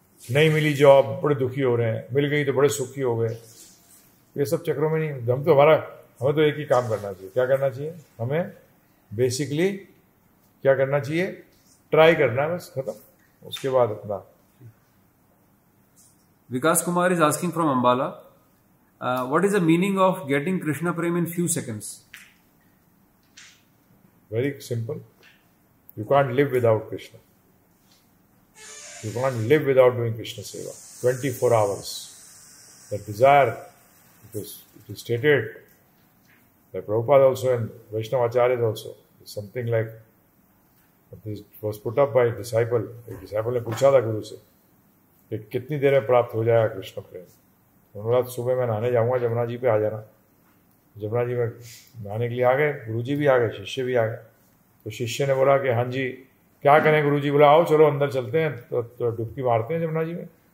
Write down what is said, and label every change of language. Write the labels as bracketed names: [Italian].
[Hindi] नहीं मिली जॉब, बड़े दुखी हो रहे हैं, मिल गई तो बड़े सुखी हो गए। ये सब चक्रों में नहीं, हमें तो एक ही काम करना चाहिए। क्या करना चाहिए? हमें बेसिकली क्या करना चाहिए? ट्राई करना है, बस, खत्म। उसके बाद अपना। [English] Vikas Kumar is asking from Ambala, what is the meaning of getting Krishna Prem in few seconds? Very simple. You can't live without Krishna. You can't live without doing Krishna Seva. 24 hours. That desire, it is stated by Prabhupada also and Vaishnava Acharyas also. It's something like, this was put up by a disciple. [Hindi] एक disciple ने पूछा था गुरु से कि कितनी देर में प्राप्त हो जाएगा कृष्ण प्रेम। उन्होंने बोला सुबह मैं नहाने जाऊंगा, जमुना जी पे आ जाना। जमुना जी में नहाने के लिए आ गए, गुरु जी भी आ गए, शिष्य भी आ गए। तो शिष्य ने बोला कि हाँ जी क्या करें? गुरु जी बोला आओ चलो अंदर चलते हैं, तो डुबकी मारते हैं जमुना जी में।